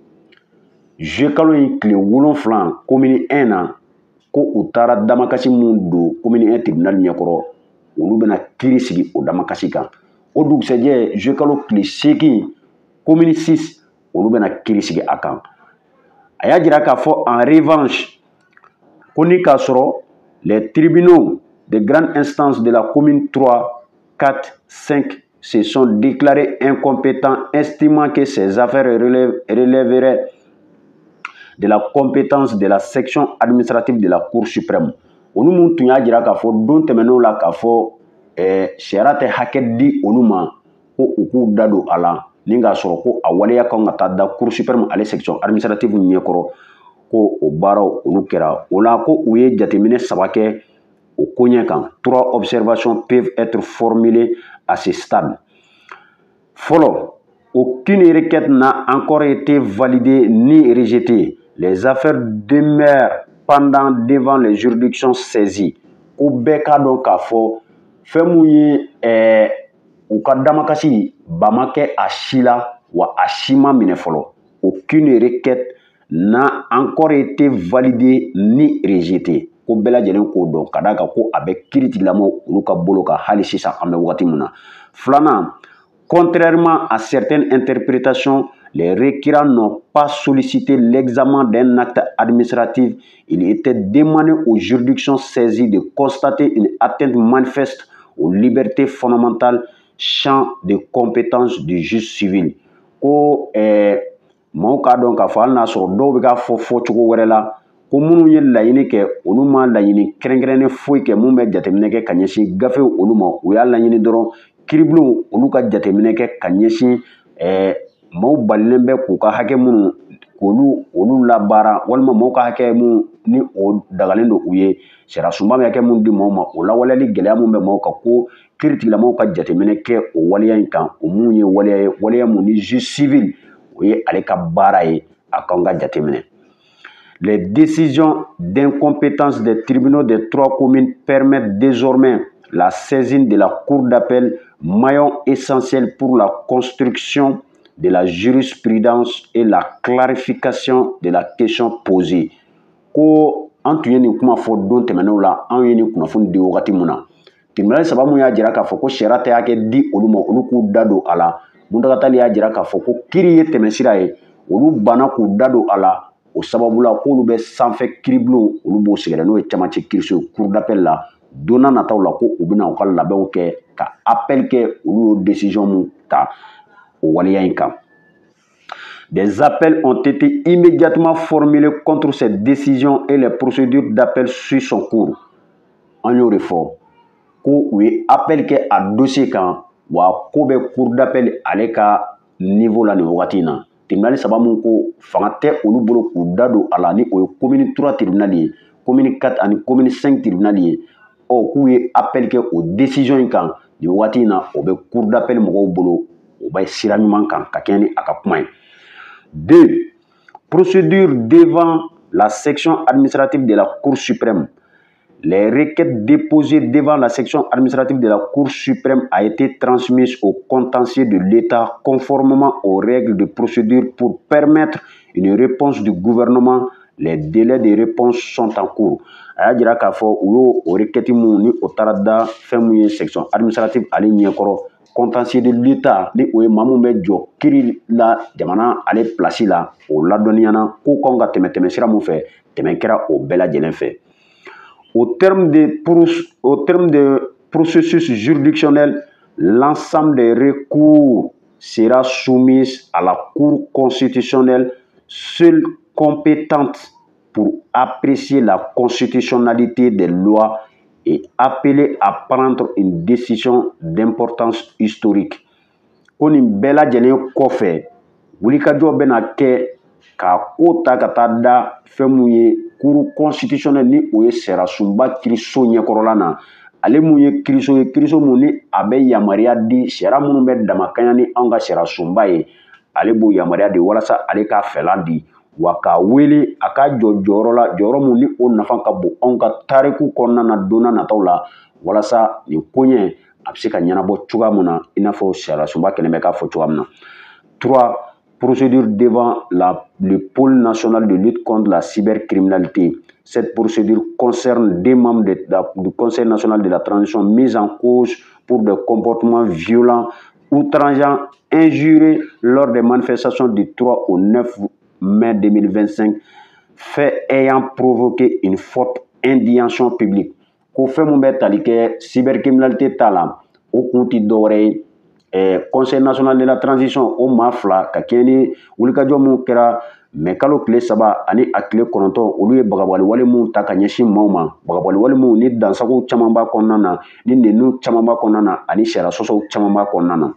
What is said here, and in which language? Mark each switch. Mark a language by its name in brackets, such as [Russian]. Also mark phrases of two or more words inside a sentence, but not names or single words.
[Bambara] juillet kalo in tile 7 commune 1 na ko u taara damakasi mun don commune 1 tribunal ɲɛkɔrɔ olu bɛna kiri sigi o damakasi kan o dugusɛjɛ juillet kalo tile 8 commune 6 olu bɛna kiri sigi a kan a y'a jira k'a fɔ [French] en revanche [Bambara] ko ni k'a sɔrɔ [French] les tribunaux de grande instance de la commune 3, 4, 5 se sont déclarés incompétents estimant que ces affaires relèveraient de la compétence de la section administrative de la Cour suprême. [Bambara] Olu mun tun y'a jira k'a fɔ don tɛmɛnenw la k'a fɔ sariya tɛ hakɛ di olu ma ko u k'u da don a la ni k'a sɔrɔ ko a waleya kan ka taa da Cour suprême ale [French] section administrative [Bambara] ɲɛkɔrɔ ko o baaraw olu kɛra o la ko u ye jateminɛ 3 kɛ o koɲɛ kan [French] 3 observations peuvent être formulées à ce stade. Fɔlɔ, aucune requête n'a encore été validée ni rejetée. Les affaires demeurent pendant devant les juridictions saisies. [Bambara] Ko bɛɛ k'a dɔn k'a fɔ fɛn mun ye u ka damakasi ba ma kɛ a si la wa a si ma minɛ fɔlɔ. [French] Aucune requête n'a encore été validée ni rejetée. [Bambara] Ko bɛɛ lajɛlen k'o dɔn ka d'a kan ko a bɛ kiri tigilamɔgɔw olu ka bolo kan hali sisan an bɛ wagati min na. [French] Filanan, contrairement à certaines interprétations, les requérants n'ont pas sollicité l'examen d'un acte administratif. Il était demandé aux juridictions saisies de constater une atteinte manifeste aux libertés fondamentales, champ de compétence du juge civil. [Bambara] Ko maaw k'a dɔn k'a fɔ hali n'a sɔrɔ dɔw bɛ k'a fɔ fɔcogo wɛrɛ la ko minnu ye laɲini kɛ olu ma laɲini kɛrɛnkɛrɛnnen foyi kɛ mun bɛ jateminɛ kɛ ka ɲɛsin gafew olu ma u y'a laɲini dɔrɔn kiribulon olu ka jateminɛ kɛ ka ɲɛsin maaw balilen bɛ k'u ka hakɛ minnu k'olu labaara walima maaw ka hakɛ mun ni o dagalen don u ye sariya sunba bɛ hakɛ mun di maaw ma o lawaleyali gɛlɛya mun bɛ maaw kan ko kiri tigilamɔgɔw ka jateminɛ kɛ o waleya in kan o mun ye waleya ye waleya mun ni [French] juge civil [Bambara] o ye ale ka baara ye a kan ka jateminɛ. [French] Les décisions d'incompétence des tribunaux des 3 communes permettent désormais la saisine de la Cour d'appel, maillon essentiel pour la construction de la jurisprudence et la clarification de la question posée. [Bambara] Ko an tun ye nin kuma fɔ don tɛmɛnenw la an ye nin kunnafoni di wagati mun na tribunal saba mun y'a jira k'a fɔ ko sariya tɛ hakɛ di olu ma olu k'u da don a la Muntaka Tall y'a jira k'a fɔ ko kiri ye tɛmɛsira ye olu banna k'u da don a la o sababu la k'olu bɛ sanfɛ kiiribulon olu b'o sɛgɛrɛ n'o ye camancɛ kiiriso ye [French] cour d'appel [Bambara] la donna nataw la ko u bɛna u ka labɛnw kɛ ka appel kɛ olu y'o décision mun ta o waleya in kan. [French] Des appels ont été immédiatement formulés contre cette décision et les procédures d'appel suivent son cours. [Bambara] An y'o de fɔ ko u ye appel kɛ a dossier kan wa ko bɛ [French] cour d'appel [Bambara] ale ka niveau la nin wagati in na. Tribunal saba mun ko fanga tɛ olu bolo k'u da don a la ni o ye commune 3 tribunal ye, commune 4 ani commune 5 tribunal ye. K'u ye appel kɛ o décision in kan nin wagati in na o bɛ [French] cour d'appel [Bambara] mɔgɔw bolo o bɛ sira ɲuman kan ka kɛɲɛ ni a ka kuma ye. [French] 2. Procédure devant la section administrative de la Cour suprême. Les requêtes déposées devant la section administrative de la Cour suprême a été transmises au contentieux de l'État conformément aux règles de procédure pour permettre une réponse du gouvernement. Les délais de réponse sont en cours. [Bambara] A y'a jira k'a fɔ u y'o requête mun ni o taara da fɛn mun ye [French] section administrative [Bambara] ale ɲɛkɔrɔ [French] contentieux de l'État [Bambara] ni o ye maa mun bɛ jɔ kiiri la jamana ale place la o ladɔnniyana k'u kan ka tɛmɛ sira mun fɛ tɛmɛ kɛra o bɛɛ lajɛlen fɛ. [French] Au terme de processus juridictionnel, l'ensemble des recours sera soumis à la Cour constitutionnelle, seule compétente pour apprécier la constitutionnalité des lois et appeler à prendre une décision d'importance historique. [Bambara] Ko nin bɛɛ lajɛlen kɔfɛ wulikajɔ bɛna kɛ ka ko ta ka taa da fɛn mun ye Cour constitutionnelle ni o ye sariyasunba kiiriso ɲɛkɔrɔla na ale mun ye kiiriso mun ni a bɛ yamaruya di sariya minnu bɛ damakaɲa ni anw ka sariyasunba ye ale b'o yamaruya di walasa ale k'a fɛlan di wa k'a wele a ka jɔ jɔyɔrɔ la jɔyɔrɔ mun ni o nafa ka bon anw ka tariku kɔnɔna na donna nataw la walasa nin koɲɛ a bɛ se ka ɲɛnabɔ cogoya min na i n'a fɔ sariyasunba kɛlen bɛ k'a fɔ cogoya min na. [French] 3. Procédure devant le pôle national de lutte contre la cybercriminalité. Cette procédure concerne des membres du Conseil national de la transition mis en cause pour des comportements violents, outrageants, injurieux lors des manifestations du 3 au 9 mai 2025, faits ayant provoqué une forte indignation publique. [Bambara] Ko fɛn mun bɛ tali kɛ cybercriminalité ta la o kun ti dɔwɛrɛ ye Conseil national de la transition o maa fila ka kɛɲɛ ni wulikajɔ mun kɛra mɛ kalo tile 3 ani a tile 9 olu ye bagabali wale mun ta ka ɲɛsin maaw ma bagabali wale mun ni dansagow caman b'a kɔnɔna na ni nɛniw caman b'a kɔnɔna na ani sariya sɔsɔw caman b'a kɔnɔna na.